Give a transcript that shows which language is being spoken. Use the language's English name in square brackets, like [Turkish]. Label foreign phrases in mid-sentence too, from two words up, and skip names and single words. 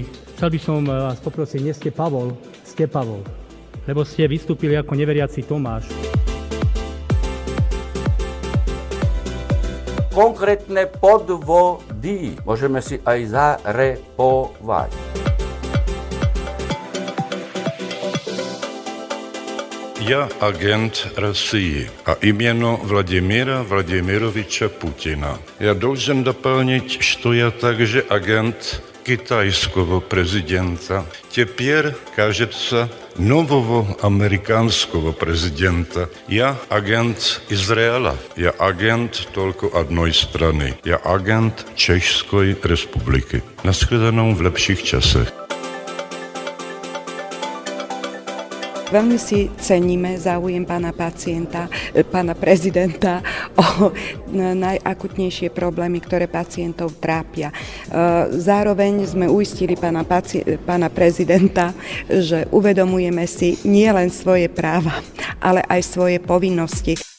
[Slovak] Chcel by som vás poprosiť, nie ste Pavol, lebo ste vystúpili ako neveriaci Tomáš. Konkrétne podvody môžeme si aj zarepovať. [Russian] Я агент России, а именно Владимира Владимировича Путина. Я должен дополнить, что я также агент китайского президента. Теперь, кажется, нового американского президента. Я агент Израиля. Я агент только одной страны. Я агент Чешской Республики. Наследованном в [Czech] lepších časech. [Slovak] Veľmi si ceníme záujem pána prezidenta o najakutnejšie problémy, ktoré pacientov trápia. Zároveň sme uistili pána prezidenta, že uvedomujeme si nielen svoje práva, ale aj svoje povinnosti.